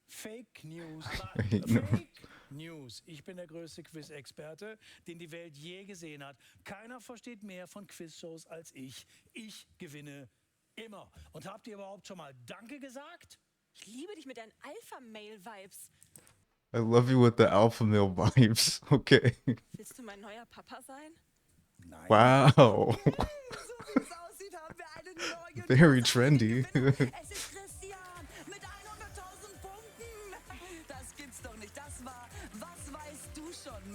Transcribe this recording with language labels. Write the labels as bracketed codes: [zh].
[de] Fake News. [en] No. [de] Fake News. Ich bin der größte Quiz-Experte, den die Welt je gesehen hat. Keiner versteht mehr von Quizshows als ich. Ich gewinne immer. Und habt ihr überhaupt schon mal Danke gesagt? Ich liebe dich mit deinen Alpha-Mail-Vibes. [en] I love you with the alpha male vibes. Okay. [de] Willst du mein neuer Papa sein? Nein. [en] Wow. [de] So wie es aussieht, haben wir einen neuen [en] Very [de] großartigen [en] trendy. [de] Gewinner. Es ist Christian mit 100.000 Punkten. Das gibt's doch nicht. Das war Was weißt du schon?